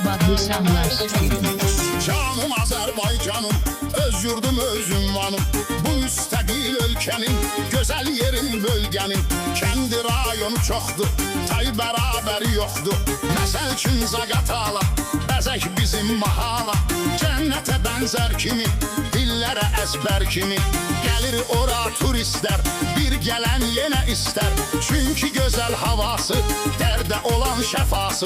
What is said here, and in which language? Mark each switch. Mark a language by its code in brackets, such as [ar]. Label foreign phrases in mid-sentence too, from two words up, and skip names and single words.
[az] insanlar. Canım Azerbaycanım, öz yurdum öz ünvanım. [tr] Bu müstakil ülkenin, güzel yerin bölgenin. Kendi rayonu çoktu, tay beraber yoktu. [az] Məsəl üçün Zaqatala, bəzək bizim mahala. Cənnətə bənzər kimi, dillərə əzbər kimi. Gəlir ora turistlər, bir gələn yenə istər. Çünki gözəl havası, dərdə olan şəfası.